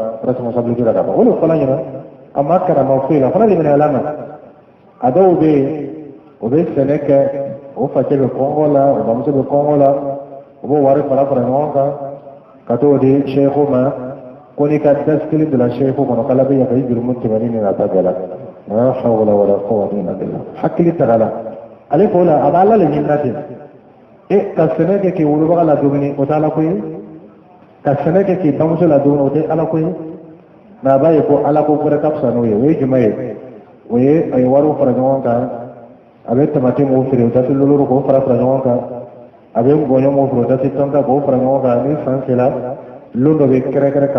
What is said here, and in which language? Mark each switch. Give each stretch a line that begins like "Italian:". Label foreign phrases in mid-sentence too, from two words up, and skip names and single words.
Bambara: responsabilité la ka ban o de fɔla ɲina a ma karama foyi la fana limaniya la ma a dɔw bɛ yen o bɛ sɛnɛ kɛ o facɛ bɛ kɔngɔ la o bamuso bɛ kɔngɔ la o b'o wari fara fara ɲɔgɔn kan ka t'o di sheikhu ma ko n'i ka dasi kelen bila sheikhu kɔnɔ k'ala bɛ yafa i jurumu tɛmɛni ni nata bɛɛ la
Arabic: لا حول ولا قوة إلا بالله
Bambara: hakili tagala ale ko la a b'a la le ɲinina ten ka sɛnɛ kɛ k'i wolobaga la dumuni o tɛ ala ko ye ka sɛnɛ kɛ k'i bamuso la dumuni o tɛ ala ko ye nka a b'a ye ko ala ko fɛrɛ ka fisa n'o ye o ye jumɛn ye o ye a ye wariw fara ɲɔgɔn kan a bɛ tamati mun feere o tɛ lolo k'o fara fara ɲɔgɔn kan a bɛ gɔɲɔ mun feere o tɛ tɔnta k'o fara ɲɔgɔn kan ni san sera lon dɔ bɛ kɛrɛkɛrɛ ka